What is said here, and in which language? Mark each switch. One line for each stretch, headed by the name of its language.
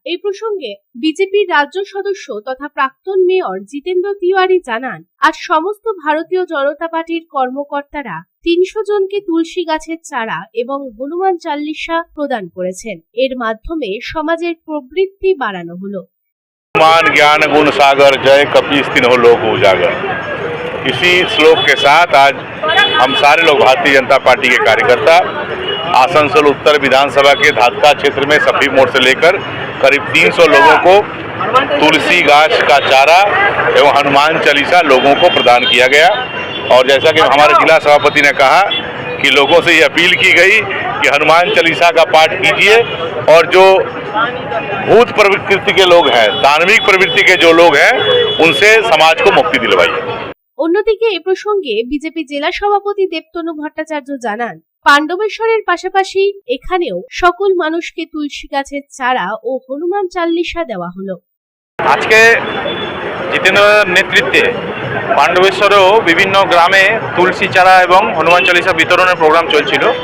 Bangla: এই প্রসঙ্গে বিজেপির রাজ্য সদস্য তথা প্রাক্তন মেয়র জিতেন্দ্র তিওয়ারি জানান, আজ সমস্ত ভারতীয় জনতা পার্টির কর্মকর্তারা 300 জনকে তুলসী গাছের চারা এবং হনুমান চাল্লিশা প্রদান করেছেন। এর মাধ্যমে সমাজের প্রবৃত্তি বাড়ানো হলো।
Hindi: मान ज्ञान गुण सागर जय कपीस तिन्हों लोक उजागर। इसी श्लोक के साथ आज हम सारे लोग भारतीय जनता पार्टी के कार्यकर्ता आसनसोल उत्तर विधानसभा के धातका क्षेत्र में सभी मोड़ से लेकर करीब 300 लोगों को तुलसी गाछ का चारा एवं हनुमान चालीसा लोगों को प्रदान किया गया। और जैसा कि हमारे जिला सभापति ने कहा कि लोगों से ये अपील की गई कि हनुमान चालीसा का पाठ कीजिए और जो भूत प्रवृत्ति के लोग हैं, धार्मिक प्रवृत्ति के जो लोग हैं, उनसे समाज को मुक्ति दिलवाइए।
Bangla: অন্যদিকে এ প্রসঙ্গে বিজেপি জেলা সভাপতি দেবতনু ভট্টাচার্য জানান, পাণ্ডবেশ্বরের পাশাপাশি এখানেও সকল মানুষকে তুলসী গাছের চারা ও হনুমান চাল্লিশা দেওয়া হলো। আজকে জিতেন্দ্রের নেতৃত্বে পাণ্ডবেশ্বরেও বিভিন্ন গ্রামে তুলসী চারা এবং হনুমান চালিসা বিতরণের প্রোগ্রাম চলছিল।